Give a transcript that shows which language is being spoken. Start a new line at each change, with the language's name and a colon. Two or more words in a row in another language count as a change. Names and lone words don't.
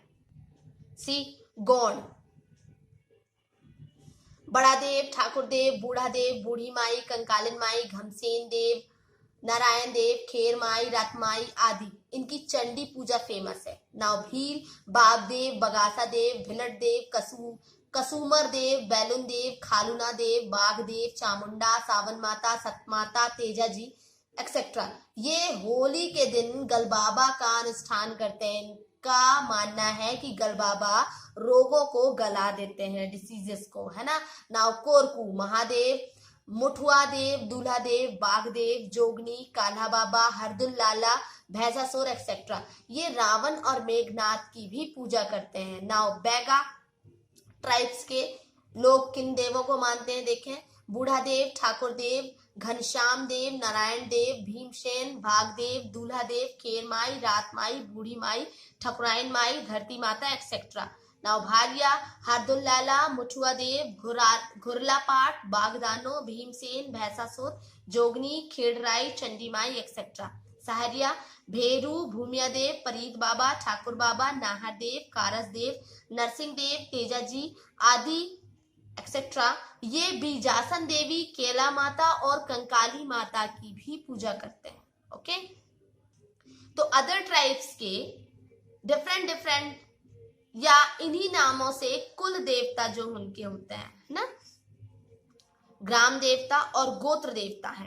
Hindi: सी गौड़, बड़ा देव, ठाकुर देव, बूढ़ा देव, बूढ़ी माई, कंकालिन माई, घमसेन देव, नारायण देव, खेर माई, रथ माई आदि इनकी चंडी पूजा फेमस है। नाउ भील, बाप देव, बगासा देव, भिलट देव, कसुमर देव, बैलुन देव, खालुना देव, बाघ देव, चामुंडा, सावन माता, सतमाता, तेजा जी एक्सेट्रा ये होली के दिन गलबाबा का अनुष्ठान करते हैं। इनका मानना है कि गलबाबा रोगों को गला देते हैं, डिसीजेस को, है ना। नाउ कोरकू, महादेव, मुठुआ देव, दूल्हा देव, बाघ देव, जोगनी, कान्हा बाबा, हरदुल लाला, भैंसासुर एक्सेट्रा ये रावण और मेघनाथ की भी पूजा करते हैं। नाउ बैगा ट्राइब्स के लोग किन देवों को मानते हैं देखें, बूढ़ा देव, ठाकुर देव, घनश्याम देव, नारायण देव, भीमसेन, भागदेव, दूल्हा देव, खेर माई, रात माई, बूढ़ी माई, ठकुराइन माई, धरती माता एक्सेट्रा। नाउ भारिया, हरदुल लाला, मुठुआ देव, घुरला पाठ, बागदानो, भीमसेन, भैंसासुर, जोगनी, खेड़राई, चंडी माई एक्सेट्रा। सहरिया, भेरू, भूमिया देव, परीत बाबा, ठाकुर बाबा, नाहर देव, कारस देव, नरसिंह देव, तेजा जी आदि एक्सेट्रा ये बीजासन देवी, केला माता और कंकाली माता की भी पूजा करते हैं। ओके, तो
English: other tribes
Hindi: के डिफरेंट या इन्हीं नामों से कुल देवता जो उनके होते हैं ना, ग्राम देवता और गोत्र देवता है।